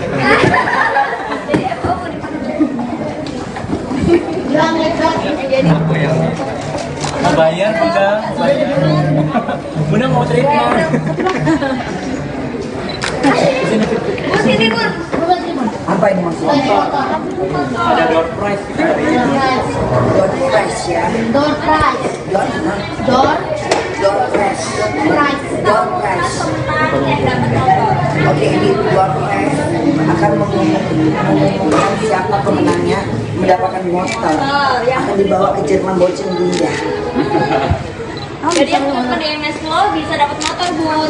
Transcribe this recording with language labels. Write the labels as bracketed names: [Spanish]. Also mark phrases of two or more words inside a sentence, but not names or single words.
[Indonesian] Gilang. Mau bayar Bunda, bayar. Bunda mau cerita. Sini Bun. Apa ini maksudnya? Ada [English] door prize [Indonesian] kita hari ini. [English] Door prize ya. Door prize. Door prize. Door prize. [Indonesian] Oke, ini [English] door prize [Indonesian] akan mengumumkan siapa pemenangnya mendapatkan motor. Akan dibawa ke Jerman Bochen Bunda. Jadi yang telepon di MS Flow bisa dapat motor Bun.